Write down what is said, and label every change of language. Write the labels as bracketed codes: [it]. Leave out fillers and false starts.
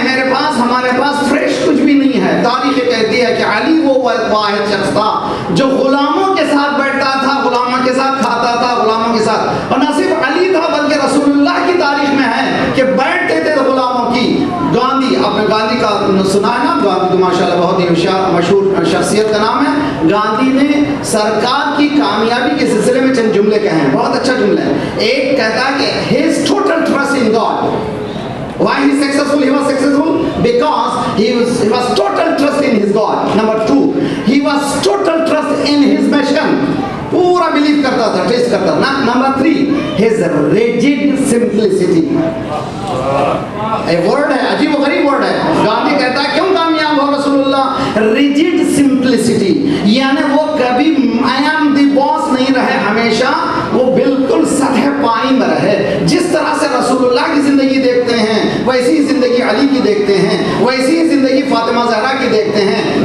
[hi] मेरे पास, हमारे पास फ्रेश कुछ भी नहीं है। तारीख कहती है कि अली वो वाहिद शख्स था जो गुलामों के साथ बैठता था, गुलामों के साथ खाता था, गुलामों के साथ, और न सिर्फ अली था बल्कि रसूलुल्लाह की तारीख में है कि बैठते थे गुलामों की। गांधी, आपने गांधी का सुना है ना? गांधी तो माशाल्लाह बहुत ही होशियार मशहूर शख्सियत का नाम है। गांधी ने सरकार की कामयाबी के सिलसिले में चंद जुमले कहे हैं, बहुत अच्छा जुमला है। एक कहता है कि [en] his total trust in God. Why he successful? He was successful because he was total trust in his God. Number 2, he was total trust in his mission. [hi] पूरा बिलीव करता था, टेस्ट करता था। Number [en] 3, his rigid simplicity. [hi] एक word है, अजीब गरीब word है। गांधी कहता है क्यों कामयाब हो रसूलुल्लाह? रिजिड सिंप्लिसिटी, यानी वो कभी [en] I am the boss [hi] नहीं रहे, हमेशा वो बिल्कुल सतह पाई में रहे। जिस तरह से रसूलुल्लाह की जिंदगी देखते हैं वैसी ही जिंदगी अली की देखते हैं, वैसी ही जिंदगी फातिमा ज़हरा की देखते हैं।